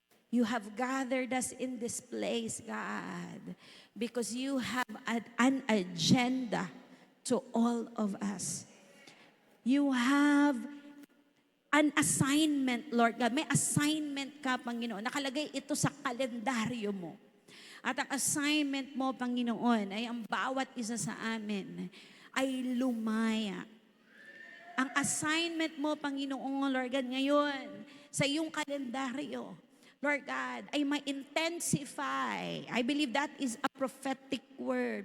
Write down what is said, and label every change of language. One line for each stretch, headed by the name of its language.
English: You have gathered us in this place, God, because you have an agenda to all of us. You have an assignment, Lord God.
Filipino: May assignment ka, Panginoon. Nakalagay ito sa kalendaryo mo. At ang assignment mo, Panginoon, ay ang bawat isa sa amin ay lumaya. Ang assignment mo, Panginoon, Lord God, ngayon, sa iyong kalendaryo, Lord God, ay ma-intensify.
English: I believe that is a prophetic word.